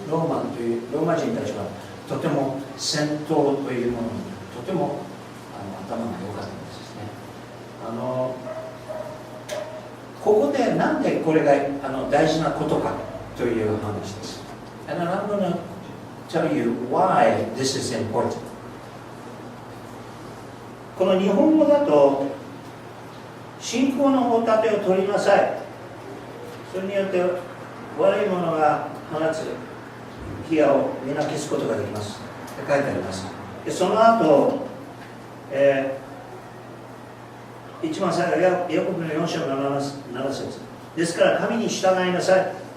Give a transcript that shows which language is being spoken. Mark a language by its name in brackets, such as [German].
[Japanese] ローマ人たちはとても戦闘というものにとても頭が良かったんですね。ここでなんでこれが大事なことかという話です。 [English] And I'm going to tell you why this is important. [Japanese] この日本語だと信仰の大盾を取りなさい。それによって悪いものが放つ火矢を皆消すことができますって書いてあります。でその後、一番最後ヤコブの4章の7節ですから神に従いなさい。